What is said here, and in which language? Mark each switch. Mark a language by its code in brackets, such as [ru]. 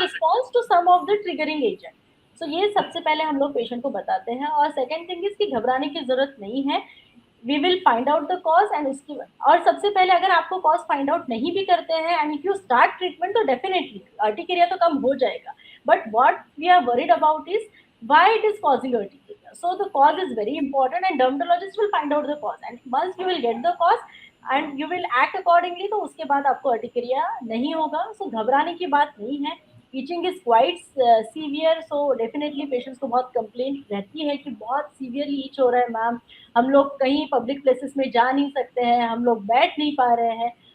[en] Response to some of the triggering agent. [hi] सो ये सबसे पहले हम लोग पेशेंट को बताते हैं. और सेकंड थिंग इज कि घबराने की जरूरत नहीं है. [en] we will find out the cause and उसकी, [hi] और सबसे पहले अगर आपको कॉज फाइंड आउट नहीं भी करते हैं [en] and if you start treatment [hi] तो डेफिनेटली अर्टिकेरिया तो कम हो जाएगा. [en] But what we are worried about is why it is causing urticaria. So the cause is very important and dermatologist will find out the cause and once you will get the cause and you will act accordingly, [hi] तो उसके बाद आपको urticaria नहीं होगा. सो घबराने की बात नहीं है. [en] itching is quite severe, [hi] so definitely patients को बहुत कंप्लेंट रहती है कि बहुत सीवियरली ईच हो रहा है मैम, हम लोग कहीं पब्लिक प्लेसेस में जा नहीं सकते हैं, हम लोग बैठ नहीं पा रहे हैं.